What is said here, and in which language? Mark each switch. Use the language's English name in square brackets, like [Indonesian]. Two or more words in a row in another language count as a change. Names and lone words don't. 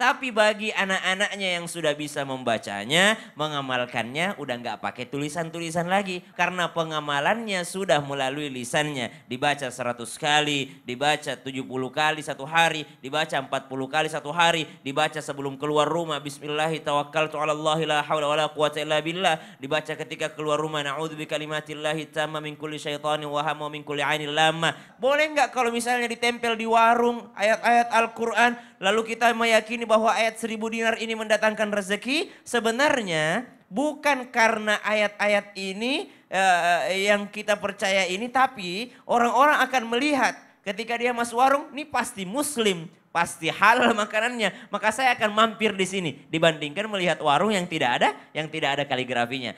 [Indonesian] Tapi bagi anak-anaknya yang sudah bisa membacanya, mengamalkannya udah nggak pakai tulisan-tulisan lagi. Karena pengamalannya sudah melalui lisannya. Dibaca 100 kali, dibaca 70 kali satu hari, dibaca 40 kali satu hari, dibaca sebelum keluar rumah. [Arabic] بسم الله توكلت على الله لا حول ولا قوة إلا بالله. [Indonesian] Dibaca ketika keluar rumah. [Arabic] نعوذ بكلمات الله التامة من كل شيطان وهامة من كل عين لامة. [Indonesian] Boleh nggak kalau misalnya ditempel di warung ayat-ayat Al-Quran, lalu kita meyakini bahwa ayat 1000 dinar ini mendatangkan rezeki? Sebenarnya bukan karena ayat-ayat ini yang kita percaya ini, tapi orang-orang akan melihat ketika dia masuk warung, ini pasti muslim, pasti halal makanannya, maka saya akan mampir di sini dibandingkan melihat warung yang tidak ada kaligrafinya.